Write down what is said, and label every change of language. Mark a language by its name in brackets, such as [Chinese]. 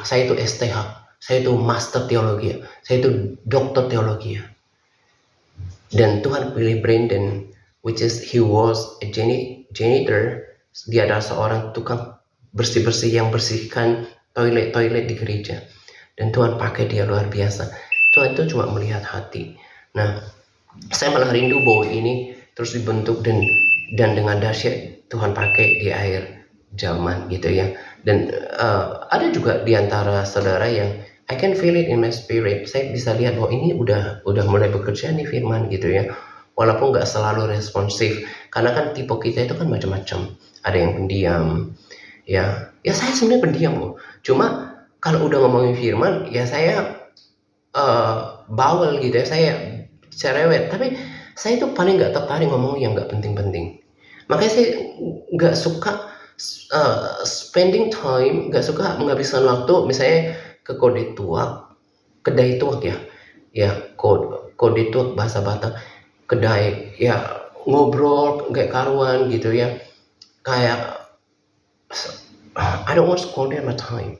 [Indonesian] Saya itu STH, saya itu Master Teologi, saya itu Dokter Teologi. Dan Tuhan pilih [English] Brandon, which is he was a janitor. [Indonesian] Dia adalah seorang tukang bersih-bersih yang bersihkan toilet di gereja. Dan Tuhan pakai dia luar biasa. Tuhan itu cuma melihat hati. Nah, saya malah rindu bahwa ini terus dibentuk dan dengan dahsyat Tuhan pakai di akhir zaman gitu ya. Dan ada juga di antara saudara yang [English] I can feel it in my spirit. [Indonesian] Saya bisa lihat bahwa ini udah mulai bekerja nih firman gitu ya. Walaupun nggak selalu responsif, karena kan tipe kita itu kan macam-macam. Ada yang pendiam, ya saya sebenarnya pendiam loh. Cuma kalau udah ngomongin firman, ya saya bawel gitu ya, saya cerewet. Tapi saya itu paling nggak tertarik ngomong yang nggak penting-penting. Makanya saya nggak suka spending time, nggak suka menghabiskan waktu, misalnya ke kedai tuak ya kode tuak bahasa Batak. Kedai ya ngobrol kayak karuan gitu ya, kayak [English] I don't want to squander my time.